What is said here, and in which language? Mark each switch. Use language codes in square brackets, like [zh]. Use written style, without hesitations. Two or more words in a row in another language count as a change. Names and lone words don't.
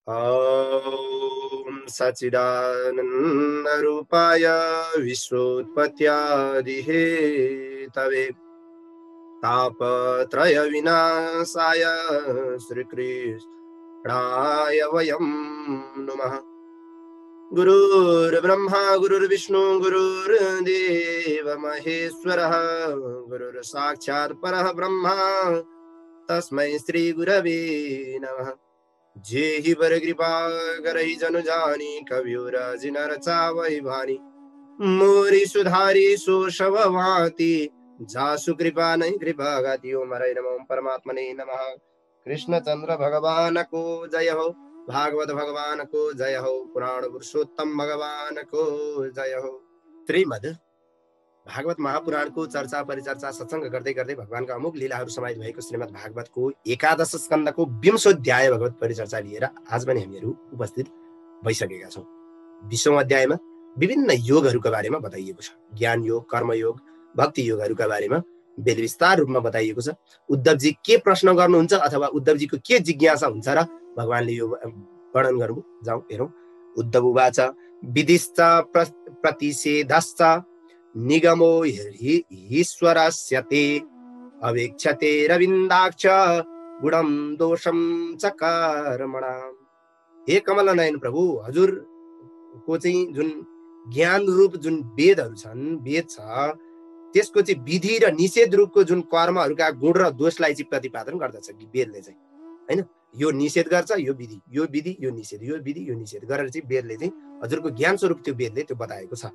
[sa] ॐ सच्चिदानन्दरूपाय विश्वोत्पत्त्यादिहेतवे तापत्रयविनाशाय श्रीकृष्णाय वयं नमः। गुरुर्ब्रह्मा गुरुर्विष्णु गुरुर्देव महेश्वरः गुरुर्साक्षात् परः ब्रह्म तस्मै श्री गुरवे नमः। [awa] जेहि वर कृपा करहि जनु जानी कवियुराज नर चावहि भानी मोरी सुधारी सो शव भांति जासु कृपा नहीं कृपा गाति। [sa] ओम हरे नमः। ओम परमात्मने नमः। [ne] कृष्ण चंद्र भगवान को जय हो, भागवत भगवान को जय हो, पुराण पुरुषोत्तम भगवान को जय हो। श्रीमद् भागवत महापुराणको चर्चा परिचर्चा सत्संग गर्दै गर्दै भगवानका अमुक लीलाहरू समाहित भएको श्रीमद् भागवतको एकादश स्कन्धको 20औं अध्याय भगवत परिचर्चा लिएर आज पनि हामीहरू उपस्थित भइसकेका छौँ। 20औं अध्यायमा विभिन्न योगहरूका बारेमा बताइएको छ। ज्ञान योग, कर्म योग, भक्ति योगहरूका बारेमा वेद विस्तार रूपमा बताइएको छ। उद्धवजी के प्रश्न गर्नुहुन्छ अथवा उद्धवजीको के जिज्ञासा हुन्छ र भगवानले यो वर्णन गर्नु जाउँ हेरौँ। [sa] उद्धव उवाच विधिश्च प्रतिषेधश्च निगमो ईश्वरस्य ते अवेक्षते रविन्दाक्ष गुणम दोषम च कर्मणाम्। [ne] हे कमल नयन प्रभु, हजुरको चाहिँ जुन ज्ञान रूप जुन वेदहरू छन्, वेद छ, त्यसको चाहिँ विधि र निषेध रूपको जुन कर्महरूका गुण र दोषलाई चाहिँ प्रतिपादन गर्दछ वेदले चाहिँ, हैन? यो निषेध गर्छ, यो विधि, यो विधि, यो निषेध, यो विधि, यो निषेध गरेर चाहिँ वेदले चाहिँ हजुरको ज्ञान स्वरूप त्यो वेदले त्यो बताएको छ।